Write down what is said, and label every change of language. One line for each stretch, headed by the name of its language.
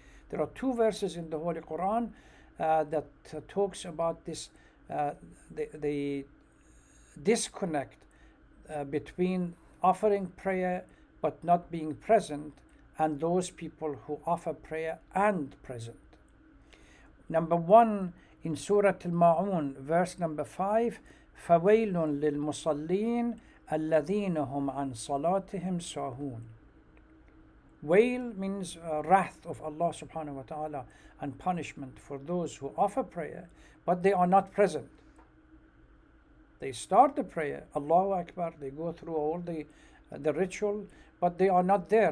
English: There are 2 verses in the Holy Quran that talks about this, the disconnect between offering prayer but not being present, and those people who offer prayer and present. Number 1 in Surah Al-Ma'un, verse number 5,
Arabic: فَوَيْلٌ لِلْمُصَلِّينَ الَّذِينَ هُمْ عَنْ صَلَاتِهِمْ سَاهُونَ.
English: Wail means wrath of Allah subhanahu wa ta'ala and punishment for those who offer prayer but they are not present. They start the prayer, Allahu Akbar, they go through all the ritual, but they are not there.